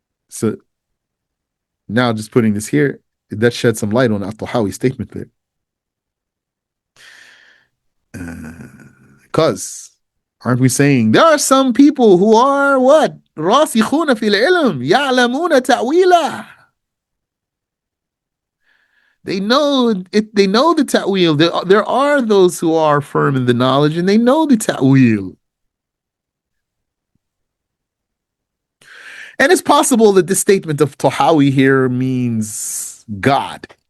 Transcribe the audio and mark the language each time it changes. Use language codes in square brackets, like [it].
[en] So now just putting this here, that sheds some light on At-Tahawi's statement there. Because aren't we saying there are some people who are what? [ar] راسخون في العلم يعلمون تأويله. [en] They know it. They know the ta'wil. There are those who are firm in the knowledge, and they know the ta'wil. And it's possible that this statement of Tahawi here means God.